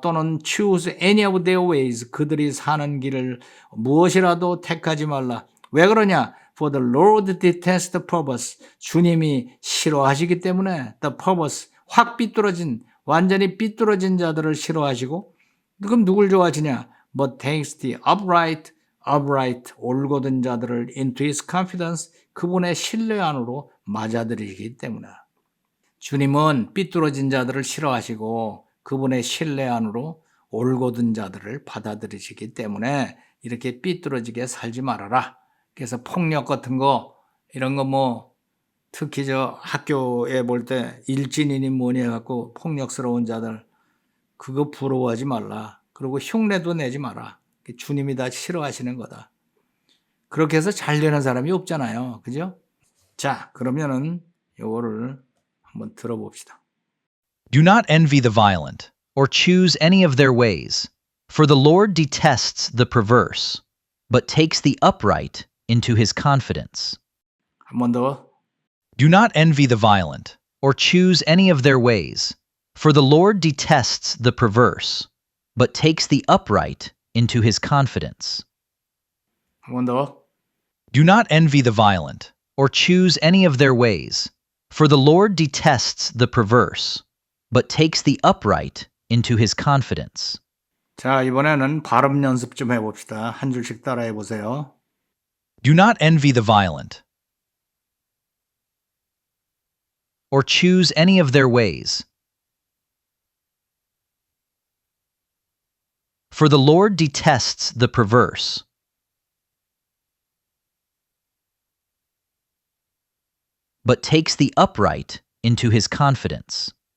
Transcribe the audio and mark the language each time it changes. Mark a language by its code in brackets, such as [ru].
[ko] 또는 [en] choose any of their ways. [ko] 그들이 사는 길을 무엇이라도 택하지 말라. 왜 그러냐? [en] For the Lord detests perverse. [ko] 주님이 싫어하시기 때문에 [en] the perverse, [ko] 확 삐뚤어진, 완전히 삐뚤어진 자들을 싫어하시고, 그럼 누굴 좋아하시냐? [en] But takes the upright, [ko] 올곧은 자들을 [en] into his confidence, [ko] 그분의 신뢰 안으로 맞아들이기 때문에. 주님은 삐뚤어진 자들을 싫어하시고 그분의 신뢰 안으로 올곧은 자들을 받아들이시기 때문에 이렇게 삐뚤어지게 살지 말아라. 그래서 폭력 같은 거, 이런 거 뭐 특히 저 학교에 볼 때 일진이니 뭐니 해갖고 폭력스러운 자들, 그거 부러워하지 말라. 그리고 흉내도 내지 마라. 주님이 다 싫어하시는 거다. 그렇게 해서 잘 되는 사람이 없잖아요. 그죠? 자, 그러면은 요거를 한번 들어봅시다. [en] Do not envy the violent, or choose any of their ways, for the Lord detests the perverse, but takes the upright into his confidence. [ko] 한 번 더. [en] Do not envy the violent, or choose any of their ways, for the Lord detests the perverse, but takes the upright into his confidence. [ko] 한 번 더. [en] Do not envy the violent, or choose any of their ways, for the Lord detests the perverse, but takes the upright into his confidence. [ko] 자, 이번에는 발음 연습 좀 해봅시다. 한 줄씩 따라해 보세요. [en] Do not envy the violent, or choose any of their ways, for the Lord detests the perverse, but takes the upright into his confidence.